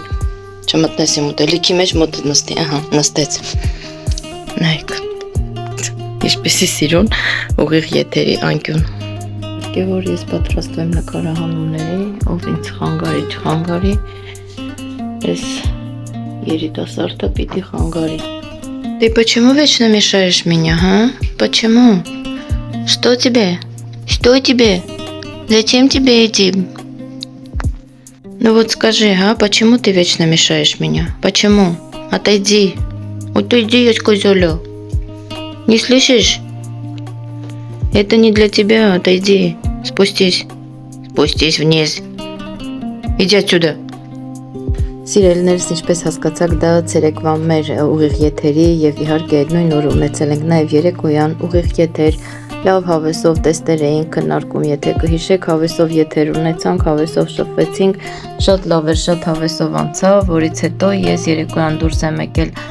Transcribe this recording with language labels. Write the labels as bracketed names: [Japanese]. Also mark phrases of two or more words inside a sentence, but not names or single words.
[Armenian] չմտնես իմ ուտելիքի մեջ, մոտս նստի, նստեց, նայք, ինչպիսի սիրուն ուղիղ եթերի անկյուն, որ ես պատրաստում եմ նկարահանումների, ով ինձ խանգարի, չխանգարի, ես երիտասարդը պիտի խանգարի, [Russian] ты почему вечно мешаешь меня, почему, что тебе, зачем тебе идти? Ну вот скажи, почему ты вечно мешаешь меня? Почему? Отойди, я сказала. Не слышишь? Это не для тебя, отойди. Спустись вниз. Иди отсюда. [Armenian] Սիրելիներս ինչպես հասկացաք, դա ցերեկվա մեր ուղիղ եթերի եւ իհարկե նույն օրը ունեցել ենք նաեւ երեկոյան ուղիղ եթեր, լավ հավեսով տեստեր էինք քննարկում, եթե կհիշեք, հավեսով եթեր ունեցանք, հավեսով շփվեցինք, շատ լավ էր, շատ հավեսով անցավ, որից հետո ես երեկոյան դուրս եմ եկել